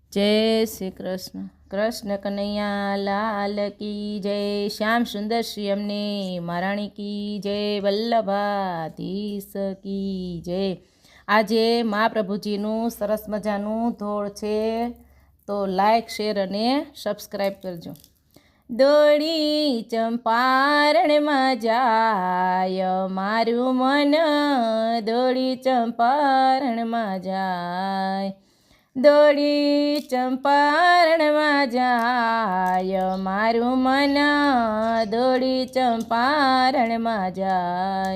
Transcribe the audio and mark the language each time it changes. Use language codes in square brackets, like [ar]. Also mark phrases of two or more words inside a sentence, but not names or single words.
[hi] जय श्री कृष्ण। कृष्ण कन्हैया लाल की जय। श्याम सुंदर श्री अमने महाराणी की जय। वल्लभाधीश की जय। [gu] આજે મહાપ્રભુજીનું સરસ મજાનું ધોળ છે, તો [en] like share [gu] અને સબસ્ક્રાઈબ કરજો। દોડી ચંપારણમાં જાય મારું મન, દોડી ચંપારણમાં જાય, દોડી ચંપારણમાં જાય મારું મન, દોડી ચંપારણમાં જાય।